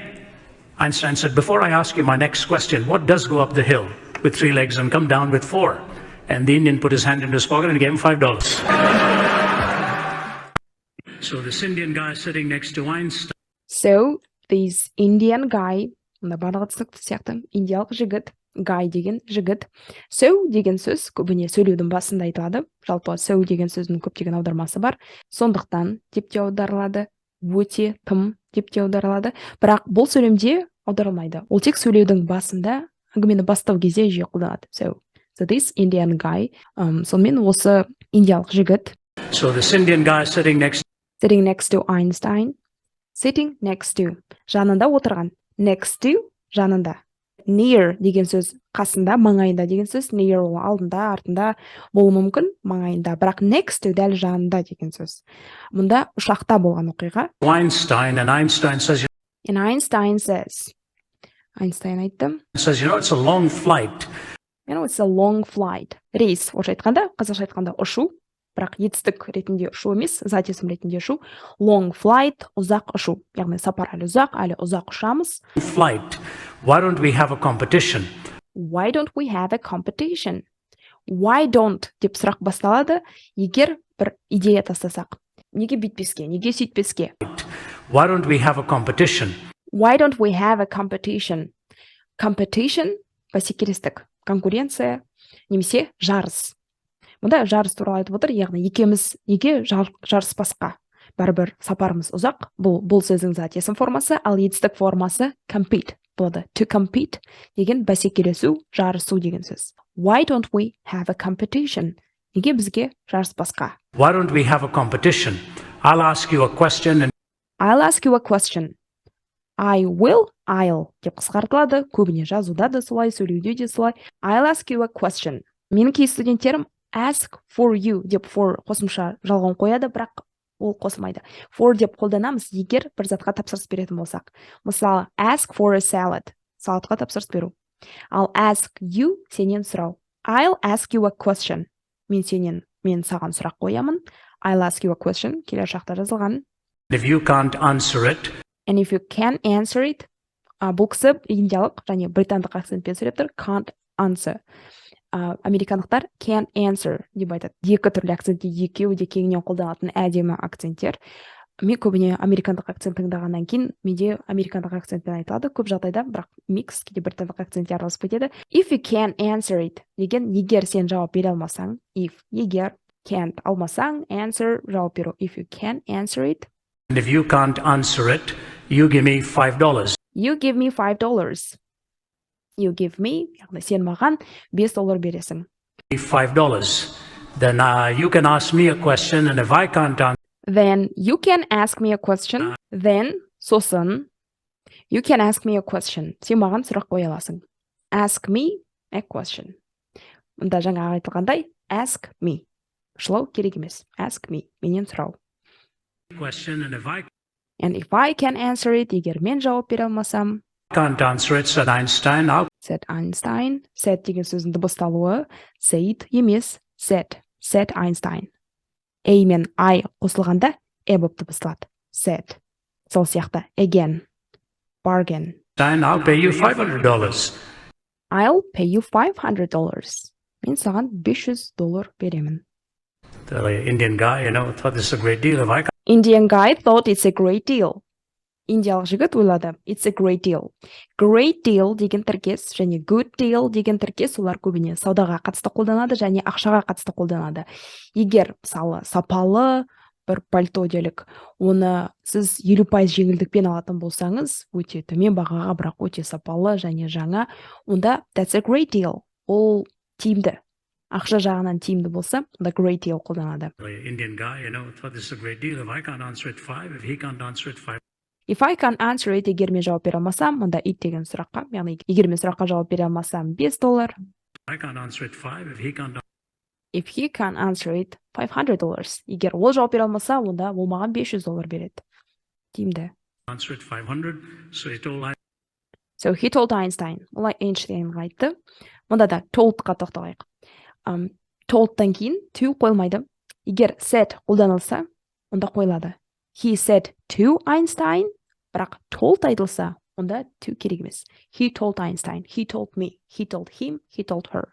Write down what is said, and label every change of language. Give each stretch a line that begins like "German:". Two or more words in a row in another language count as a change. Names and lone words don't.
English: Einstein said, before I ask you my next question, what does go up the hill with 3 legs and come down with 4? And the Indian put his hand into his pocket and gave him $5. So this Indian guy sitting next to Einstein. So this Indian guy,
Kazakh: барлығы түсінікті сияқты, индиялық жігіт, guy деген жігіт. So деген сөз көбіне сөйлеудің басында айтылады. Жалпы so деген сөздің көптеген аудармасы бар. Сондықтан деп те аударылады, өте, тым деп те аударылады. Бірақ бұл сөйлемде аударылмайды. Ол тек сөйлеудің басында, әңгімені бастау кезде жиі қолданады.
English: So this Indian guy,
Kazakh: сонымен осы индиялық жігіт.
English: So this Indian guy sitting next to Einstein. Sitting next to.
Kazakh: Жанында отырған.
English: Next to
Kazakh: жанында. Near деген сөз қасында, маңайында деген сөз. Near ол алдында, артында болуы мүмкін, маңайында. Бірақ
English: next to
Kazakh: дәл жанында деген сөз. Мұнда ұшақта болған оқиға.
English: Einstein, and Einstein says, And Einstein says. Einstein айтты. Says, it's a long flight. It's a long flight.
Kazakh: Рейс, орысша айтқанда, қазақша айтқанда ұшу. Бірақ етістік ретінде ұшу емес, зат есім ретінде ұшу.
English: Long flight,
Kazakh: ұзақ ұшу. Яғни сапар әлі ұзақ ұшамыз.
English: Flight. Why don't we have a competition? Why don't we have a competition? Why don't
Kazakh: деп сұрақ басталады, егер бір идея тастасақ. Неге бүйтпеске, неге сөйтпеске?
English: Why don't we have a competition? Why don't we have a competition? Competition,
Kazakh: бәсекелестік, конкуренция, немесе жарыс. Мұнда жарыс туралы айтып отыр, яғни екеуміз неге жарыспасқа? Бәрібір сапарымыз ұзақ. Бұл сөздің зат есім формасы, ал етістік формасы compete болады.
English: To compete
Kazakh: деген бәсекелесу, жарысу деген сөз.
English: Why don't we have a competition?
Kazakh: Неге бізге жарыспасқа?
English: Why don't we have a competition? I'll ask you a question and I'll ask you a question. I'll
Kazakh: деп қысқартылады. Көбіне жазуда да солай, сөйлеуде де солай.
English: I'll ask you a question.
Kazakh: Менің кей студенттерім
English: ask for you
Kazakh: деп for қосымша жалған қояды, бірақ ол қосылмайды. For деп қолданамыз, егер бір затқа тапсырыс беретін болсақ. Мысалы,
English: ask for a salad.
Kazakh: Салатқа тапсырыс беру.
English: I'll ask you,
Kazakh: сенен сұрау.
English: I'll ask you a question.
Kazakh: Мен саған сұрақ қоямын.
English: I'll ask you a question.
Kazakh: Келер шақта жазылған.
English: if you can't answer it. And if you can't answer it,
Kazakh: бұл кісі индиялық және британдық акцентпен сөйлеп тұр.
English: Can't answer.
Kazakh: Американдықтар
English: can't answer
Kazakh: деп айтады. Екі түрлі акцентте екеуі де кеңінен қолданатын әдемі акценттер. Мен көбіне американдық акцент тыңдағаннан кейін менде американдық акцентпен айтылады. Көп жағдайда, бірақ микс кейде британдық акцентте араласып кетеді.
English: If you can't answer it
Kazakh: деген егер сен жауап бере алмасаң, егер can't алмасаң, answer жауап беру.
English: If you can't answer it. And if you can't answer it, you give me $5. You give me $5. You give me,
Kazakh: яғни сен маған $5 бересің. $5.
English: Then you can ask me a question, and if I can't answer. Then you can ask me a question. Then сосын you can ask me a question.
Kazakh: Сен маған сұрақ қоя аласың.
English: Ask me a question.
Kazakh: Мұнда жаңа айтылғандай ask me. Шылау керек емес.
English: Ask me.
Kazakh: Менен сұрау.
English: Question, And if I can answer it,
Kazakh: егер мен жауап бере алмасам,
English: can't answer it, said Einstein. said Einstein. Said
Kazakh: деген сөздің дыбысталуы
English: said емес, said Einstein.
Kazakh: A мен I қосылғанда болып дыбысталады.
English: Said.
Kazakh: Сол сияқты
English: again, bargain. I'll pay you $500. I'll pay you $500.
Kazakh: Мен саған $500 беремін.
English: The Indian guy, thought this is a great deal. If I can't Indian guy thought it's a great deal.
Kazakh: Индиялық жігіт ойлады,
English: it's a great deal. Great deal
Kazakh: деген тіркес және
English: good deal
Kazakh: деген тіркес олар көбіне саудаға қатысты қолданады және ақшаға қатысты қолданады. Егер мысалы сапалы бір пальто делік, оны сіз 50% жеңілдікпен алатын болсаңыз, өте төмен бағаға, бірақ өте сапалы және жаңа, онда
English: that's a great deal.
Kazakh: Ол тиімді. Ақша жағынан тиімді болса,
English: the great deal қолданады. The Indian guy, thought this is a great deal. If I can't answer it, 5. If he can't answer it, 5. If I can't answer it,
Kazakh: егер мен жауап бере алмасам, онда it деген сұраққа, яғни егер мен сұраққа жауап бере алмасам, $5.
English: I can't answer it, 5. If he can't answer it, $500.
Kazakh: Егер ол жауап бере алмаса, онда ол маған $500 береді. Тиімді.
English: Answer it, 500. So he told Einstein.
Kazakh: Олай Эйнштейнға айтты. Мұнда да toldқа тоқталайық. Toldтан кейін to қойылмайды. Егер said қолданылса, онда қойылады.
English: He said to Einstein, бірақ told
Kazakh: айтылса, онда
English: to
Kazakh: керек емес.
English: He told Einstein, he told me, he told him, he told her.